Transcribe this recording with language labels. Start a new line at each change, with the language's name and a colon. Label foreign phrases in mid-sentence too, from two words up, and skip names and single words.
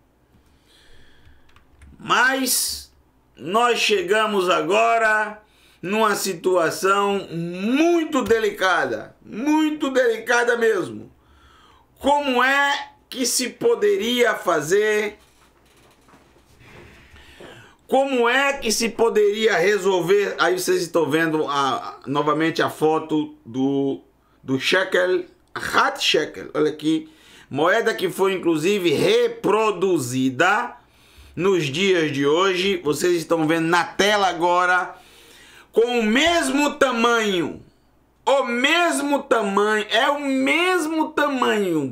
Portuguese: Mas nós chegamos agora numa situação muito delicada mesmo. Como é que se poderia fazer? Como é que se poderia resolver? Aí vocês estão vendo novamente a foto do shekel, Hat shekel. Olha aqui, moeda que foi inclusive reproduzida nos dias de hoje. Vocês estão vendo na tela agora, com o mesmo tamanho. O mesmo tamanho. É o mesmo tamanho.